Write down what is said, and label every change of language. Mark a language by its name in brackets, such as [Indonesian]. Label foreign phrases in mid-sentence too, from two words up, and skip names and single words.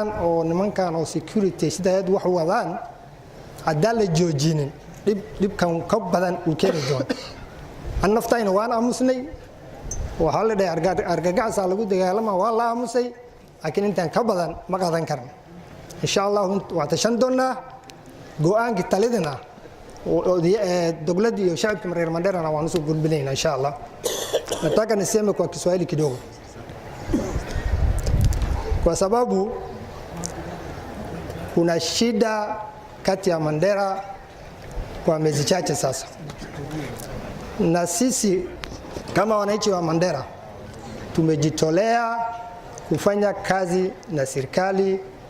[Somali] oo nimankan oo security sidaad wax wadaan hadda la joojinin dibkan ka badan uu keenay doon an naftayna waan aamusnay waxa la dhahay argagax lagu dagaalama waa la aamusay laakiin intaan ka badan ma qadan karno [Arabic] insha Allah [Somali] waa tashan doonaa go'aanka talidina oo dawladda iyo shacabka reer Mandera waan soo gudbinaynaa [Arabic] insha Allah [Swahili] nataka niseme kwa Kiswahili kidogo kwa sababu kuna shida kati ya Mandera kwa miezi chache sasa na sisi kama wananchi wa Mandera tumejitolea kufanya kazi na serikali